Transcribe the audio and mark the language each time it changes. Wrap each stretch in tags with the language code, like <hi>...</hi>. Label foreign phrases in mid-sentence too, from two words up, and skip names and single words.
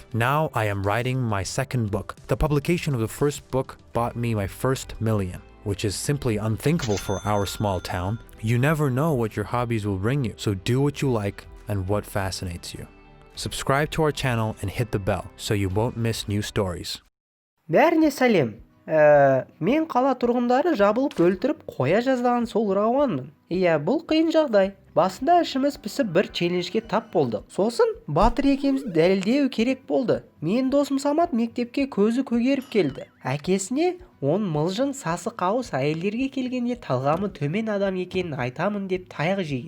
<en>Now I am writing my second book. The publication of the first book bought me my first million, which is simply unthinkable for our small town. You never know what your hobbies will bring you, so do what you like and what fascinates you. Subscribe to our channel and hit the bell so you won't miss new stories.</en> <kk>Бәріне сәлем. Мен қала тұрғындары жабылып өлтіріп қоя жаздаған сол рауанмын. Иә, бұл қиын жағдай. Басында ішіміз пісіп бір челленджге тап болдық. Сосын батыр екемізді дәлелдеу керек болды. Мен досым Самат мектепке көзі көгеріп келді. Әкесіне он мылжың сасы қауыс әйелдерге келгенде талғамы төмен адам екенін айтамын деп таяқ жеген.</kk>